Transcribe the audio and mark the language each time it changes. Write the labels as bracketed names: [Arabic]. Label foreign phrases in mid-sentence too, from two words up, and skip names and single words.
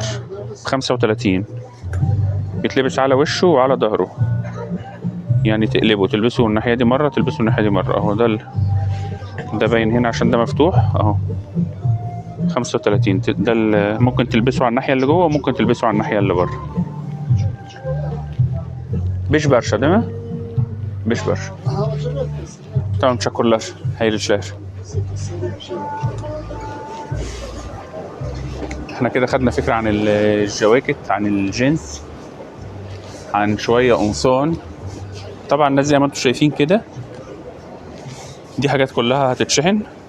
[Arabic] 35 بيتلبس على وشه وعلى ظهره، يعني تقلبه تلبسه الناحية دي مرة تلبسه الناحية دي مرة اهو. ده باين هنا عشان ده مفتوح اهو. 35 ده ممكن تلبسه على الناحية اللي جوه وممكن تلبسه على الناحية اللي بره. [Turkish] Beş برشا değil mi? Beş برشا. Tamam teşekkürler. Hayırlı işler. [Arabic] احنا كده خدنا فكرة عن الجواكت، عن الجينز، عن شوية قمصان. طبعا الناس زي ما انتم شايفين كده دي حاجات كلها هتتشحن.